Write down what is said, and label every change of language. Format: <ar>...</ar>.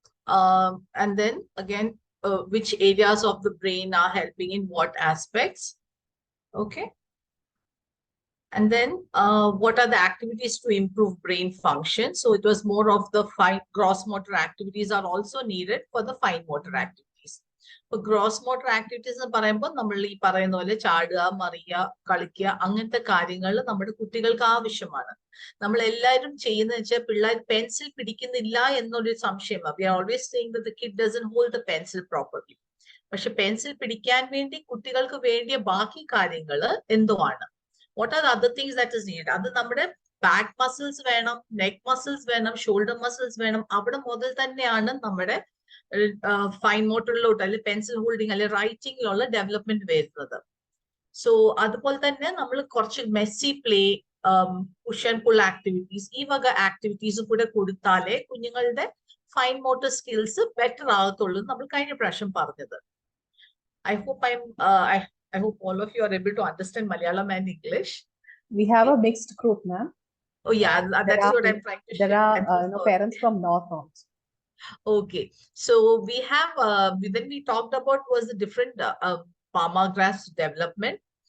<en>And then again, which areas of the brain are helping in what aspects. Okay. And then what are the activities to improve brain function? So it was more of the fine gross motor activities are also needed for the fine motor activities. For gross motor activities</en> <ml>എന്ന് പറയുമ്പോൾ നമ്മൾ ഈ പറയുന്ന പോലെ ചാടുക, മറിയുക, കളിക്കുക അങ്ങനത്തെ കാര്യങ്ങൾ നമ്മുടെ കുട്ടികൾക്ക് ആവശ്യമാണ്. നമ്മൾ എല്ലാവരും ചെയ്യുന്നത് വെച്ചാൽ പിള്ളേർ പെൻസിൽ പിടിക്കുന്നില്ല എന്നൊരു സംശയമാണ്.</ml> <en>We are always saying that the kid doesn't hold the pencil properly.</en> <ml>പക്ഷെ പെൻസിൽ പിടിക്കാൻ വേണ്ടി കുട്ടികൾക്ക് വേണ്ടിയ ബാക്കി കാര്യങ്ങൾ എന്തോ ആണ്.</ml> <en>What are the other things that is needed?</en> <ml>അത് നമ്മുടെ ബാക്ക് മസിൽസ് വേണം, നെക്ക് മസിൽസ് വേണം, ഷോൾഡർ മസിൽസ് വേണം. അവിടെ മുതൽ തന്നെയാണ് നമ്മുടെ ഫൈൻ മോട്ടറിലോട്ട് അല്ലെങ്കിൽ പെൻസിൽ ഹോൾഡിംഗ് അല്ലെങ്കിൽ റൈറ്റിംഗിലുള്ള ഡെവലപ്മെന്റ് വരുന്നത്. സോ അതുപോലെ തന്നെ നമ്മൾ കുറച്ച് Messi play, push and pull activities, ഈ വക ആക്ടിവിറ്റീസും കൂടെ കൊടുത്താലേ കുഞ്ഞുങ്ങളുടെ ഫൈൻ മോട്ടർ സ്കിൽസ് ബെറ്റർ ആകത്തുള്ളൂ നമ്മൾ കഴിഞ്ഞ പ്രാവശ്യം പറഞ്ഞത്.</ml> <en>I hope all of you are able to understand Malayalam and English. We have a mixed group, ma'am. Oh yeah, that is what I'm trying to share. There are parents from North also. Okay, so we have then we talked about was the different Palma grass development.</en>